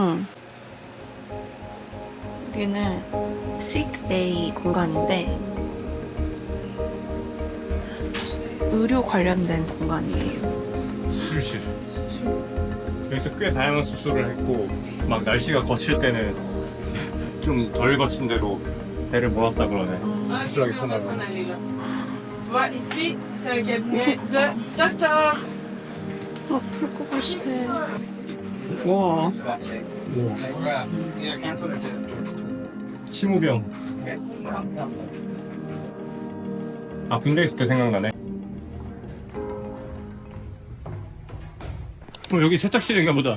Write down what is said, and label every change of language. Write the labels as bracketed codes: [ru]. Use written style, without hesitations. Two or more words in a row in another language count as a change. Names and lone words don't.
[ko] 여기는 sick-bay 공간인데 의료 관련된 공간이에요. 수술. 여기서 꽤 다양한 수술을 했고 막 날씨가 거칠 때는 좀 덜 거친 데로 배를 모았다 그러네. 수술하기 편하고. [fr] Ici, c'est un cabinet de docteur. [ko] 펴고 싶대. 와. 치무병. 아 군대 있을 때 생각나네. 여기 세탁실인가 보다.